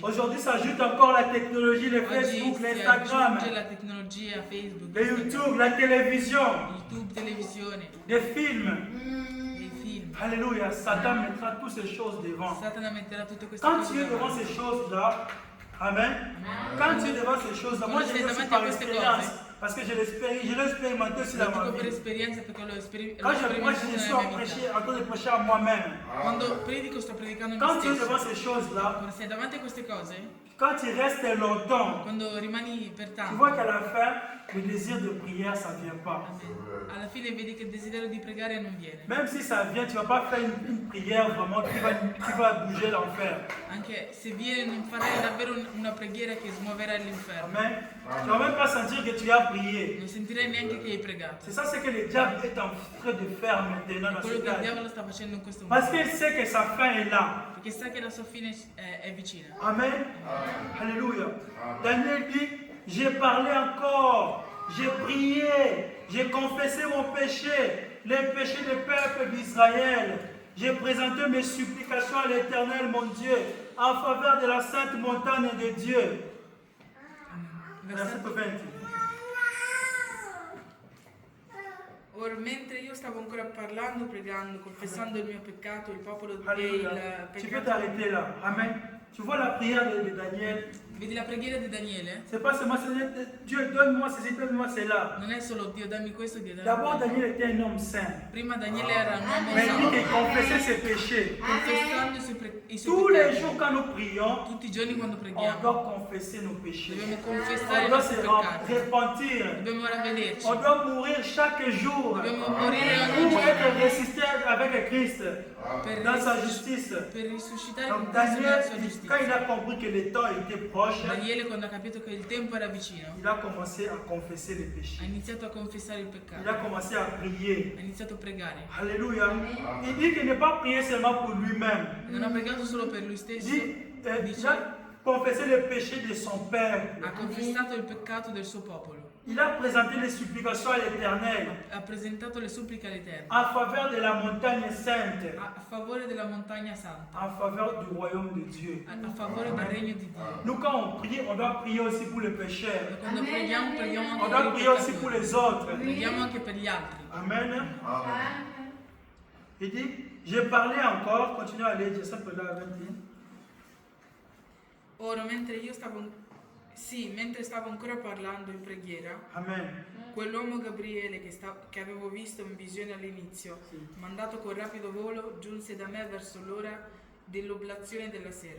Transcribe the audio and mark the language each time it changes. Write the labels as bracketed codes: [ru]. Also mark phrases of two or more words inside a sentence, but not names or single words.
[fr] Aujourd'hui, s'ajoute encore la technologie, le [it] Oggi [fr] Facebook, [it] si [fr] l'Instagram, [it] aggiunge la tecnologia, Facebook, [fr] le YouTube, la télévision, [it] YouTube, televisione, [fr] des films. [it] dei film. [fr] Alléluia. Satan mettra toutes ces choses devant. [it] Satana metterà tutte queste [fr] Quand [it] cose [fr] tu es devant [it] davanti. [fr] ces choses-là, Amen. Quand tu es devant ces choses-là, moi je [it] Quando sei [fr] dis aussi [it] davanti [fr] par [it] a queste [fr] expérience, [it] cose, [fr] parce que je l'ai expérimenté aussi [it] Lo [fr] dans ma [it] dico per [fr] vie. [it] esperienza perché l'ho [fr] Quand [it] sperimentato [fr] je suis [it] nella mia vita. [fr] en train de prêcher à moi-même, [it] Quando predico sto predicando a [fr] quand [it] me [fr] tu es devant [it] stesso. [fr] ces choses-là, [it] Quando sei davanti a queste cose, [fr] quand tu restes longtemps, [it] quando rimani per [fr] tu [it] tanto, [fr] vois qu'à la fin, le désir de prière, ça ne vient pas. [it] alla fine vedi che il desiderio di pregare non viene. [fr] Même si ça vient, tu ne vas pas faire une prière vraiment qui va bouger l'enfer. [it] Anche se viene non farai davvero una preghiera che smuoverà l'inferno. [fr] Amen. Tu ne vas même pas sentir que tu as prié. [it] Non sentirai neanche che hai pregato. [fr] C'est ça ce que le diable est en train de faire maintenant dans [it] Quello [fr] ce [it] che il [fr] cas. [it] diavolo sta facendo in questo [fr] Parce [it] momento. [fr] qu'il sait que sa fin est là. [it] Perché sa che la sua fine è vicina. [fr] Amen. Alléluia. Daniel dit, j'ai parlé encore, j'ai prié, j'ai confessé mon péché, les péchés du peuple d'Israël. J'ai présenté mes supplications à l'Éternel, mon Dieu, en faveur de la sainte montagne de Dieu. Verset 20. [it] Ora, mentre io stavo ancora parlando, pregando, confessando il mio peccato, il popolo e [fr] Alléluia. [it] il [fr] Tu peux [it] peccato. [fr] t'arrêter là. Amen. Tu vois la prière de Daniel. [it] Vedi la preghiera di Daniele? [fr] C'est pas seulement Seigneur, Dieu, donne-moi ceci, donne-moi cela. [it] Non è solo Dio dammi questo, Dio dammi [fr] D'abord, [it] quello. [fr] Daniel était un homme saint. [it] Prima Daniele era un uomo [fr] Mais il dit [it] santo, [fr] qu'il confessait ses péchés. [it] confessando i suoi [fr] Tous les [it] peccati. [fr] jours, quand nous prions, [it] Tutti i giorni quando [fr] on [it] preghiamo [fr] doit confesser nos péchés. [it] dobbiamo [fr] On [it] confessare i [fr] doit [it] nostri [fr] se [it] peccati, [fr] repentir. [it] dobbiamo ravvederci, [fr] On doit mourir chaque jour [it] dobbiamo morire ogni [fr] pour être [it] giorno [fr] ressuscité avec Christ [it] per, [fr] dans sa justice. [it] per risuscitare [fr] Donc [it] con Cristo nella [fr] Daniel, [it] sua [fr] quand [it] giustizia. [fr] il a compris que le temps était proche, [it] Daniele quando ha capito che il tempo era vicino [fr] il a commencé à confesser les [it] ha [fr] péchés. [it] iniziato a confessare il [fr] Il a [it] peccato, [fr] commencé à prier. [it] ha iniziato a pregare. [fr] Alléluia. Il dit qu'il n'est pas prié seulement pour lui-même. [it] Non ha pregato solo per lui [fr] Il [it] stesso, [fr] dit, il a confessé les péchés de son peuple. [it] ha confessato il peccato del suo popolo, [fr] Il a présenté les supplications à l'Éternel [it] ha presentato le suppliche all'Eterno [fr] en faveur de la montagne sainte, [it] a favore della montagna santa, [fr] en faveur du royaume de Dieu. [it] a favore del regno di Dio. [fr] Nous, quand on prie, on doit prier aussi pour les [it] E [fr] pécheurs. [it] quando preghiamo, preghiamo [fr] On [it] anche [fr] doit [it] per i [fr] prier aussi pour [it] peccatori, [fr] les autres. [it] preghiamo anche per gli altri. [fr] Amen. [it] Amen. [fr] Il dit, j'ai parlé encore, continuez à lire, [it] sempre là, 21. Ora, mentre stavo ancora parlando in preghiera, Amen. quell'uomo Gabriele che avevo visto in visione all'inizio, Sì. mandato con rapido volo, giunse da me verso l'ora dell'oblazione della sera.